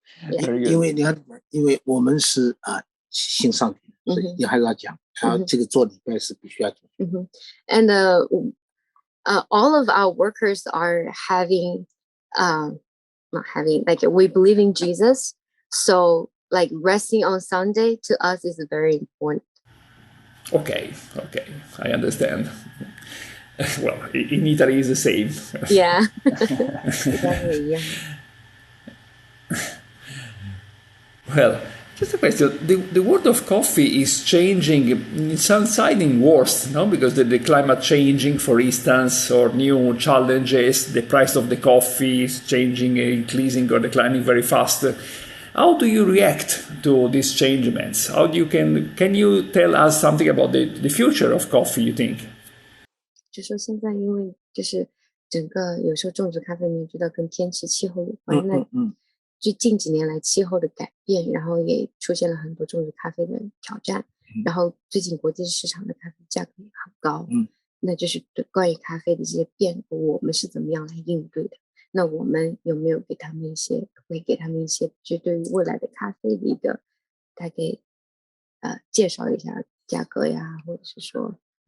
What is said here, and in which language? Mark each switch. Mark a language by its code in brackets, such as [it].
[zh] 因为你看，因为我们是信上帝，所以你还是要讲，然后这个做礼拜是必须要做。 [en] And all of our workers are having not having, like we believe in Jesus, so like resting on Sunday to us is very important. Okay, I understand. Well, in Italy is the same. Yeah. Well, just a question. The world of coffee is changing in some side in worse, no? Because the climate changing, for instance, or new challenges, the price of the coffee is changing, increasing or declining very fast. How do you react to these changements? Can you tell us something about the future of coffee, you think? [zh] 就说现在因为就是整个有时候种植咖啡你也知道跟天气气候有关，那就近几年来气候的改变，然后也出现了很多种植咖啡的挑战，然后最近国际市场的咖啡价格也很高，那就是关于咖啡的这些变革我们是怎么样来应对的，那我们有没有给他们一些就对于未来的咖啡的一个大概介绍一下价格呀，或者是说